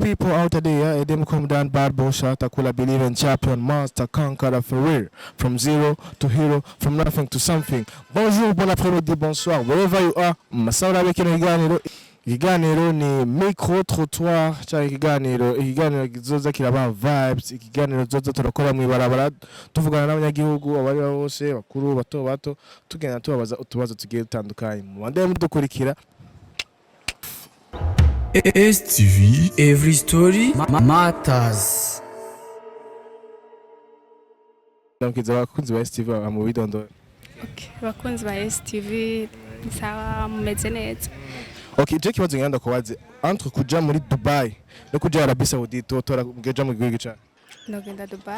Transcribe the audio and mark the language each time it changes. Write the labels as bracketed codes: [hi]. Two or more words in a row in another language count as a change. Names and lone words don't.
[en] people out there, them come down bad bullshit, I could believe in champion, master, conqueror for real. From zero to hero, from nothing to something. [fr] Bonjour, bon après-midi, bonsoir, [en] wherever you are. [rn] Masaura wekino ikiganiro ni [fr] micro trottoir [rn] cyangwa ikiganiro kizoza kiraba vibes, ikiganiro zoza turakora mu ibarabara tuvugana n'abanyagihugu abari bose bakuru bato tugenda tubabaza utubazo tugiye dutandukanye mu bande mudukurikira. [en] STV, every story matters. [rn] Ndamkiza bakunzi ba STV mu bidondoro. Okay, bakunzi ba STV sawa mumeze neza. Okay, je kibazo ngenda kubaze entre kuja muri Dubai no kuja Arabie Saoudite utora ngeja mu gihugu cyawe. Ndagenda Dubai.